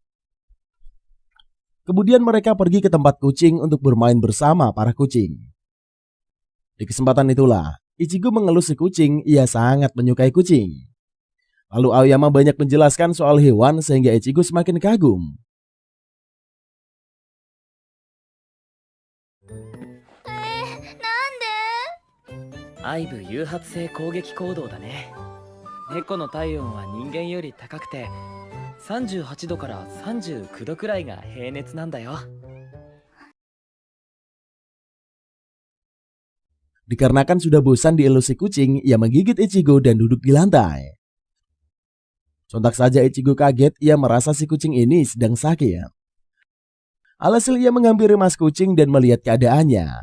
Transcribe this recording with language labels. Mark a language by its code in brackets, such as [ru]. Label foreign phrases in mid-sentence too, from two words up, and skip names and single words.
[id] Kemudian mereka pergi ke tempat kucing untuk bermain bersama para kucing. Di kesempatan itulah, Ichigo mengelus si kucing. Ia sangat menyukai kucing. Lalu Aoyama banyak menjelaskan soal hewan sehingga Ichigo semakin kagum. [ja] Aibu 誘発性攻撃行動だね。猫の体温は人間より高くて38度から39度くらいが平熱なんだよ。 [id] Dikarenakan sudah bosan dielusi kucing, ia menggigit Ichigo dan duduk di lantai. Sontak saja Ichigo kaget, ia merasa si kucing ini sedang sakit. Alhasil ia menghampiri mas kucing dan melihat keadaannya.